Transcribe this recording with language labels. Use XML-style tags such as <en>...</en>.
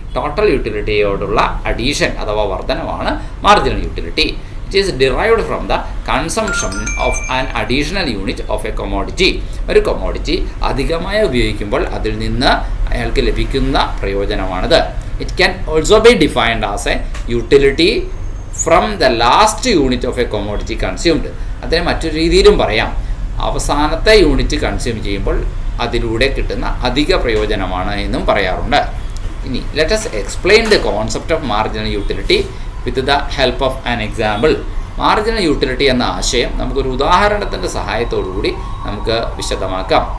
<ml>Total യൂട്ടിലിറ്റിയോടുള്ള addition അഥവാ വർധനമാണ് marginal utility.</ml> <en>It is derived from the consumption of an additional unit of a commodity.</en> <ml>ഒരു commodity അധികമായി ഉപയോഗിക്കുമ്പോൾ അതിൽ നിന്ന് അയാൾക്ക് ലഭിക്കുന്ന പ്രയോജനമാണിത്.</ml> <en>It can also be defined as a utility from the last unit of a commodity consumed.</en> <ml>അതിനെ മറ്റൊരു രീതിയിലും പറയാം, അവസാനത്തെ യൂണിറ്റ് കൺസ്യൂം ചെയ്യുമ്പോൾ അതിലൂടെ കിട്ടുന്ന അധിക പ്രയോജനമാണ് എന്നും പറയാറുണ്ട്.</ml> <en>ഇനി let us explain the concept of marginal utility with the help of an example.</en> <ml>Marginal utility എന്ന ആശയം നമുക്കൊരു ഉദാഹരണത്തിൻ്റെ സഹായത്തോടു കൂടി നമുക്ക് വിശദമാക്കാം.</ml>